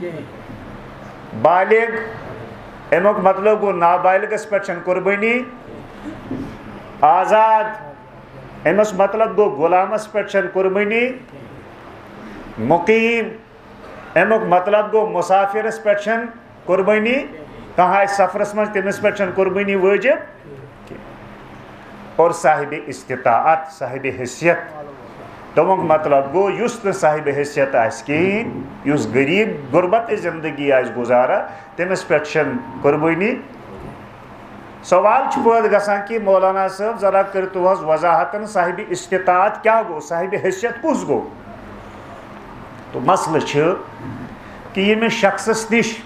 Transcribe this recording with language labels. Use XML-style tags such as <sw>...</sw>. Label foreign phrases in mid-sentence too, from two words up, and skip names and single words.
<ks>بالغ امیُک مطلب گوٚو نابالغس پٮ۪ٹھ چھنہٕ قربٲنی آزاد امس مطلب گوٚو غلامس پٮ۪ٹھ چھنہٕ قربٲنی مقیم امیُک مطلب گوٚو مسافرس پٮ۪ٹھ چھنہٕ قربٲنی کانٛہہ آسہِ سفرس منٛز تٔمِس پٮ۪ٹھ چھنہٕ قربٲنی وٲجِب اور صاحب استطاعت صاحب حیثیت تمیُک مطلب گوٚو یُس نہٕ صاحب حیثیت آسہِ کِہیٖنۍ یُس غریٖب غُربت زندگی آسہِ گُزاران تٔمِس پٮ۪ٹھ چھنہٕ قربٲنی سوال چھُ پٲدٕ گژھان کہِ مولانا صٲب ذرا کٔرتو حظ وضاحتن صاحب استطاعت کیٛاہ گوٚو صاحب حیثیت کُس گوٚو تو مسلہٕ چھُ کہِ ییٚمِس شخصس نِش</ks>